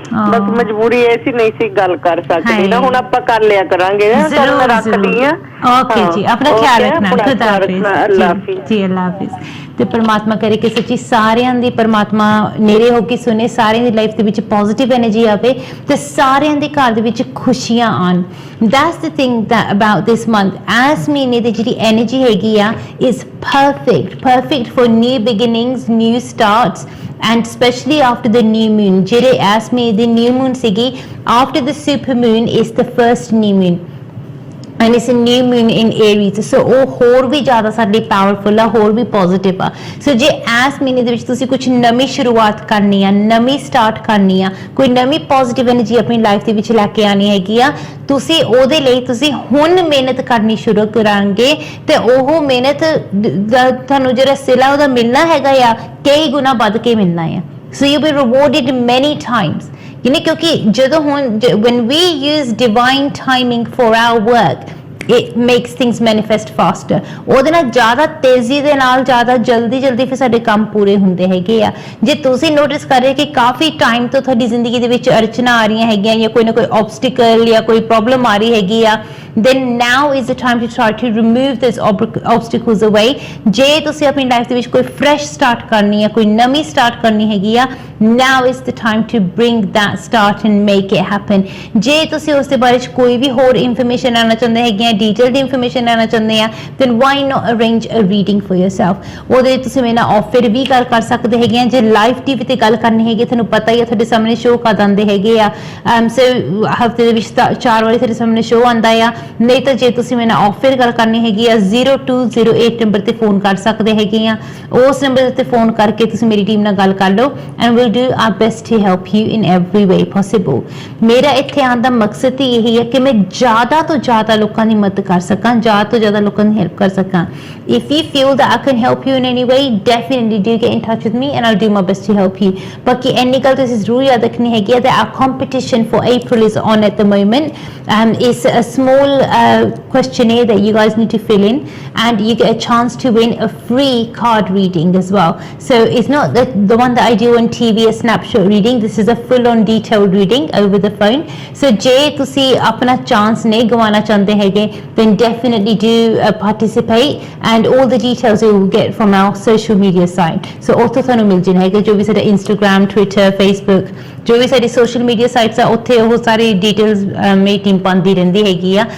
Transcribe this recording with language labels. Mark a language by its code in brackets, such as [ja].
[pa] ਬਸ ਮਜਬੂਰੀ ਇਹ ਸੀ, ਨਹੀਂ ਸੀ ਗੱਲ ਕਰ ਸਕਦੀ ਨਾ। ਹੁਣ ਆਪਾਂ ਕਰ ਲਿਆ ਕਰਾਂਗੇ। ਚਲ ਮੈਂ ਰੱਖਦੀ ਆ। ਓਕੇ ਜੀ, ਆਪਣਾ ਖਿਆਲ ਰੱਖਣਾ। ਖੁਦਾ ਹਾਫਿਜ਼ ਜੀ, ਅੱਲਾ ਹਾਫਿਜ਼। ਤੇ ਪਰਮਾਤਮਾ ਕਰੇ ਕਿ ਸੱਚੀ ਸਾਰਿਆਂ ਦੀ ਪਰਮਾਤਮਾ ਨੇੜੇ ਹੋ ਕੇ ਸੁਣੇ, ਸਾਰਿਆਂ ਦੀ ਲਾਈਫ ਦੇ ਵਿੱਚ ਪੋਜ਼ਿਟਿਵ ਐਨਰਜੀ ਆਵੇ ਤੇ ਸਾਰਿਆਂ ਦੇ ਘਰ ਦੇ ਵਿੱਚ ਖੁਸ਼ੀਆਂ ਆਣ। [en] That's the thing that about this month, as [pa] ਮਹੀਨੇ ਦੀ ਜਿਹੜੀ ਐਨਰਜੀ ਹੈਗੀ ਆ [en] is perfect for new beginnings, new starts, and especially after the new moon. ਜਿਹੜੇ as ਮਹੀਨੇ ਦੀ new moon ਸੀਗੀ, after the super moon is the first new moon and it's a new moon in Aries, so [pa] ਉਹ ਹੋਰ ਵੀ ਜ਼ਿਆਦਾ ਸਾਡੇ powerful ਆ, ਹੋਰ ਵੀ positive ਆ। ਸੋ ਜੇ ਇਸ ਮਹੀਨੇ ਦੇ ਵਿੱਚ ਤੁਸੀਂ ਕੁਝ ਨਵੀਂ ਸ਼ੁਰੂਆਤ ਕਰਨੀ ਆ, ਨਵੀਂ ਸਟਾਰਟ ਕਰਨੀ ਆ, ਕੋਈ ਨਵੀਂ ਪੋਜ਼ਿਟਿਵ ਐਨਰਜੀ ਆਪਣੀ ਲਾਈਫ ਦੇ ਵਿੱਚ ਲੈ ਕੇ ਆਣੀ ਹੈਗੀ ਆ, ਤੁਸੀਂ ਉਹਦੇ ਲਈ ਤੁਸੀਂ ਹੁਣ ਮਿਹਨਤ ਕਰਨੀ ਸ਼ੁਰੂ ਕਰਾਂਗੇ ਤੇ ਉਹ ਮਿਹਨਤ ਤੁਹਾਨੂੰ ਜਿਹੜਾ ਸਿਲਾ ਉਹਦਾ ਮਿਲਣਾ ਹੈਗਾ ਆ ਕਈ ਗੁਣਾ ਵੱਧ ਕੇ ਮਿਲਣਾ ਆ। [en] So you'll be rewarded many times. [pa] क्योंकि ਜਦੋਂ ਹੁਣ [en] when we use divine timing for our work, it makes things manifest faster. [pa] ਉਹਦੇ ਨਾਲ ਜ਼ਿਆਦਾ ਤੇਜ਼ੀ ਦੇ ਨਾਲ ਜ਼ਿਆਦਾ ਜਲਦੀ ਫਿਰ ਸਾਡੇ ਕੰਮ ਪੂਰੇ ਹੁੰਦੇ ਹੈਗੇ ਆ। ਜੇ ਤੁਸੀਂ ਨੋਟਿਸ ਕਰ ਰਹੇ ਕਿ ਕਾਫੀ ਟਾਈਮ ਤੋਂ ਤੁਹਾਡੀ ਜ਼ਿੰਦਗੀ ਦੇ ਵਿੱਚ ਅੜਚਨਾ ਆ ਰਹੀਆਂ ਹੈਗੀਆਂ ਜਾਂ ਕੋਈ ਨਾ ਕੋਈ ਆਬਸਟੀਕਲ ਜਾਂ ਕੋਈ ਪ੍ਰੋਬਲਮ ਆ ਰਹੀ ਹੈਗੀ ਆ, [en] then now is the time to try to remove those obstacles away. [pa] ਜੇ ਤੁਸੀਂ ਆਪਣੀ ਲਾਈਫ ਦੇ ਵਿੱਚ ਕੋਈ ਫਰੈਸ਼ ਸਟਾਰਟ ਕਰਨੀ ਹੈ, ਕੋਈ ਨਵੀਂ ਸਟਾਰਟ ਕਰਨੀ ਹੈਗੀ ਆ, [en] now is the time to bring that start and make it happen. [pa] ਜੇ ਤੁਸੀਂ ਉਸ ਦੇ ਬਾਰੇ ਕੋਈ ਵੀ ਹੋਰ ਇਨਫੋਰਮੇਸ਼ਨ ਲੈਣਾ ਚਾਹੁੰਦੇ ਹੈਗੇ ਆ, ਡੀਟੇਲਡ ਇਨਫੋਰਮੇਸ਼ਨ ਲੈਣਾ ਚਾਹੁੰਦੇ ਆ, [en] then why not arrange a reading for yourself? [pa] ਉਹਦੇ ਤੁਸੀਂ ਮੇਰੇ ਨਾਲ ਆਫਰ ਵੀ ਕਰ ਸਕਦੇ ਹੈਗੇ ਆ। ਜੇ ਲਾਈਵ ਟੀਵੀ ਤੇ ਗੱਲ ਕਰਨੀ ਹੈਗੀ, ਤੁਹਾਨੂੰ ਪਤਾ ਹੀ ਆ ਤੁਹਾਡੇ ਸਾਹਮਣੇ ਸ਼ੋਅ ਕਦ ਆਉਂਦੇ ਹੈਗੇ ਆ, ਸੋ ਹਫਤੇ ਦੇ ਵਿੱਚ 4 ਵਾਰੀ ਤੁਹਾਡੇ ਸਾਹਮਣੇ ਸ਼ੋਅ ਆਉਂਦਾ ਆ। ਨਹੀਂ ਤਾਂ ਜੇ ਤੁਸੀਂ ਮੇਰੇ ਨਾਲ ਆਫਰ ਗੱਲ ਕਰਨੀ ਹੈਗੀ ਆ, 0208 ਨੰਬਰ ਤੇ ਫੋਨ ਕਰ ਸਕਦੇ ਹੈਗੇ ਆ। ਉਸ ਨੰਬਰ ਤੇ ਫੋਨ ਕਰਕੇ ਤੁਸੀਂ ਮੇਰੀ ਟੀਮ ਨਾਲ ਗੱਲ ਕਰ ਲਓ [en] and we'll do our best to help you in every way possible. [pa] ਮੇਰਾ ਇੱਥੇ ਆਉਣ ਦਾ ਮਕਸਦ ਹੀ ਇਹੀ ਹੈ ਕਿ ਮੈਂ ਜ਼ਿਆਦਾ ਤੋਂ ਜ਼ਿਆਦਾ ਲੋਕਾਂ ਦੀ ਮਦਦ ਕਰ ਸਕਾਂ, ਜ਼ਿਆਦਾ ਤੋਂ ਜ਼ਿਆਦਾ ਲੋਕਾਂ ਦੀ ਹੈਲਪ ਕਰ ਸਕਾਂ। [en] If you feel that I can help you in any way, definitely do get in touch with me and I'll do my best to help you. [pa] ਬਾਕੀ ਇੰਨੀ ਗੱਲ ਤੁਸੀਂ ਜ਼ਰੂਰ ਯਾਦ ਰੱਖਣੀ ਹੈਗੀ ਹੈ [en] that our competition for April is on at the moment. It's a small questionnaire that you guys need to fill in and you get a chance to win a free card reading as well. So it's not the one that I do on TV, a snapshot reading. This is a full on detailed reading over the phone. So [pa] ਜੇ ਤੁਸੀਂ ਆਪਣਾ chance ਨਹੀਂ ਗਵਾਉਣਾ ਚਾਹੁੰਦੇ ਹੈਗੇ, [en] then definitely do participate and all the details you will get from our social media site. [pa] So ਉੱਥੇ ਤੁਹਾਨੂੰ ਮਿਲ ਜਾਣਾ ਹੈਗਾ ਜੋ ਵੀ ਸਾਡਾ Instagram, Twitter, Facebook, ਜੋ ਵੀ ਸਾਡੀ social media sites ਆ, ਉੱਥੇ ਉਹ ਸਾਰੀ details ਮੇਰੀ ਟੀਮ ਪਾਉਂਦੀ ਰਹਿੰਦੀ ਹੈਗੀ ਆ।